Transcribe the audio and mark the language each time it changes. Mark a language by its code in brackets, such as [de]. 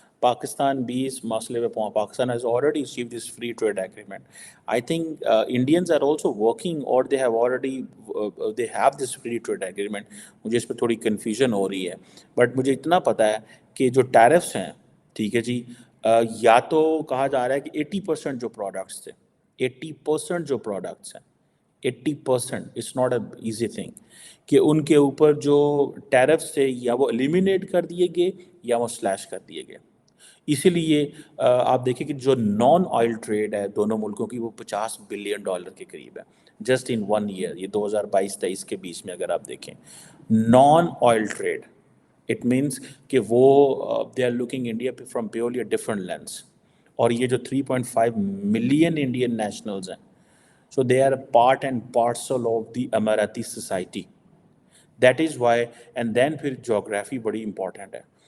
[ur] پاکستان بھی اس مسئلے پہ [en] Pakistan has already achieved this free trade agreement. I think Indians are also working or they have already they have this free trade agreement. [ur] مجھے اس پہ تھوڑی confusion ہو رہی ہے بٹ مجھے اتنا پتہ ہے کہ جو ٹیرفس ہیں ٹھیک ہے جی یا تو کہا جا رہا ہے کہ 80% جو پروڈکٹس تھے 80% جو پروڈکٹس ہیں 80% [en] it's not a easy thing [ur] کہ ان کے اوپر جو ٹیرفس تھے یا وہ ایلیمینیٹ کر دیے گئے یا وہ سلیش کر دیے گئے. اسی لیے آپ دیکھیں کہ جو نان آئل ٹریڈ ہے دونوں ملکوں کی وہ $50 بلین کے قریب ہے [en] Just in 1 year. [ur] یہ 2022-23 کے بیچ میں اگر آپ دیکھیں non oil trade [en] It means کہ وہ they are looking India from purely a different lens. [ur] اور یہ جو 3.5 ملین انڈین نیشنلز ہیں [en] so they are a part and parcel of the Emirati society. That is why, and then [ur] پھر geography بڑی important ہے.